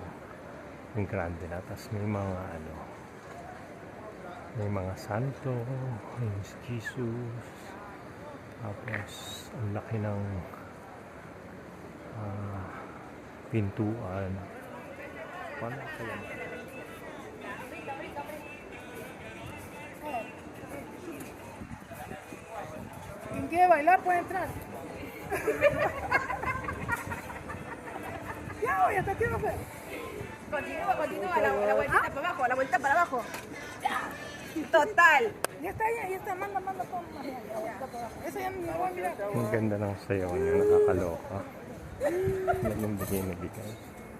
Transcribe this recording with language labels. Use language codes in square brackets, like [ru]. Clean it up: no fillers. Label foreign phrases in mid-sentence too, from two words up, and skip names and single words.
[tl] Yung grande na. Tapos may mga may mga santo, may Jesus. Tapos ang laki ng pintuan. Paano kaya? [es] Quien quiere bailar puede entrar. Ya voy, hasta aquí no fue. Continúa, la vueltita para abajo, la vuelta para abajo. Total. Ya está, manda todo más allá. La vuelta para abajo. Eso ya me voy a mirar. [tl] Ang ganda ng sayaw niya, nakakaloka. Yan yung bigay na bigay.